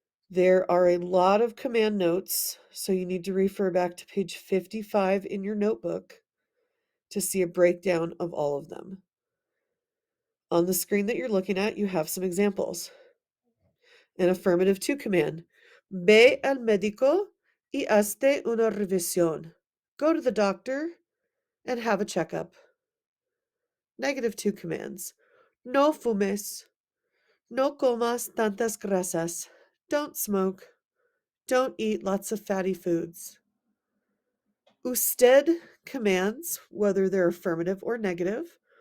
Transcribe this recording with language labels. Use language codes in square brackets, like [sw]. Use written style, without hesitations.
[en] There are a lot of command notes, so you need to refer back to page 55 in your notebook to see a breakdown of all of them. On the screen that you're looking at, you have some examples. An affirmative 2 command. [es] Ve al médico y hazte una revisión. [en] Go to the doctor and have a checkup. Negative 2 commands. [es] No fumes. No comas tantas grasas. [en] Don't smoke. Don't eat lots of fatty foods. Usted commands, whether they're affirmative or negative.